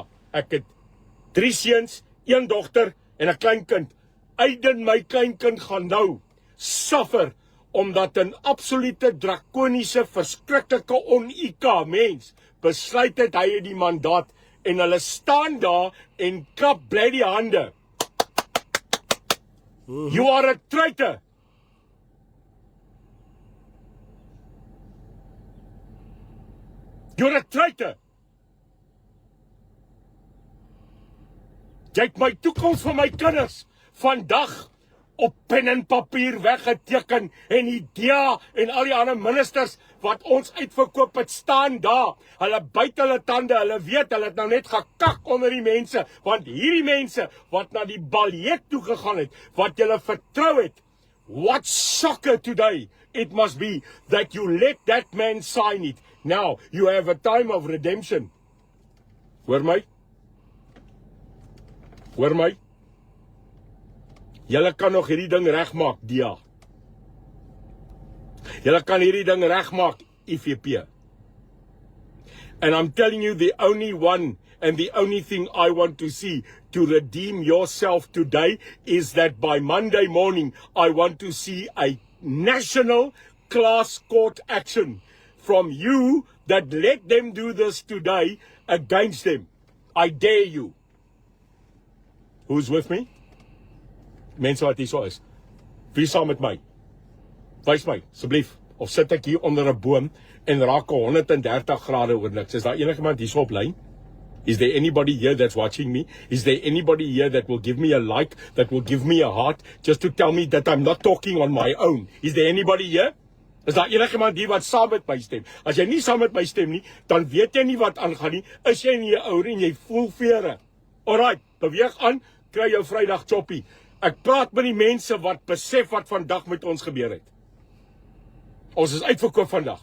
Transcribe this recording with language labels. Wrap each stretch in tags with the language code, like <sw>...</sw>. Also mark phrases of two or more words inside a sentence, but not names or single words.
<af>Ek het 3 seuns, 1 dogter en 'n kleinkind. Aiden, my kleinkind, gaan nou suffer omdat 'n absolute drakoniese, verskriklike on-IQ mens besluit het hy het die mandaat en hulle staan daar en klap bly die hande.</af> <en>You are a traitor. You're a traitor.</en> <af>Jy het my toekoms vir my kinders vandag op pen en papier weggeteken en die DA en al die ander ministers wat ons uitverkoop het staan daar. Hulle byt hulle tande, hulle weet hulle het nou net gekak onder die mense, want hierdie mense wat na die baljet toe gegaan het, wat julle vertrou het,</af> <en>what shocker today it must be that you let that man sign it. Now, you have a time of redemption.</en> <af>Hoor my? Hoor my? Julle kan nog hierdie ding regmaak, DA. Julle kan hierdie ding regmaak, IFP.</af> <en>And I'm telling you, the only one and the only thing I want to see to redeem yourself today is that by Monday morning, I want to see a national class court action from you that let them do this today against them. I dare you. Who's with me?</en> <af>Mense wat hier so is. Wie saam met my? Wys my, asseblief. Of sit ek hier onder 'n boom en raak 130 grade oor niks? Is daar enigiemand hier so op lyn?</af> <en>Is there anybody here that's watching me? Is there anybody here that will give me a like, that will give me a heart, just to tell me that I'm not talking on my own? Is there anybody here?</en> <af>Is daar enigiemand hier wat saam met my stem? As jy nie saam met my stem nie, dan weet jy nie wat aangaan nie. Is jy nie ouer en jy voel vere? Alright, beweeg aan, kry jou Vrydag choppie. Ek praat met die mense wat besef wat vandag met ons gebeur het. Ons is uitverkoop vandag.</af>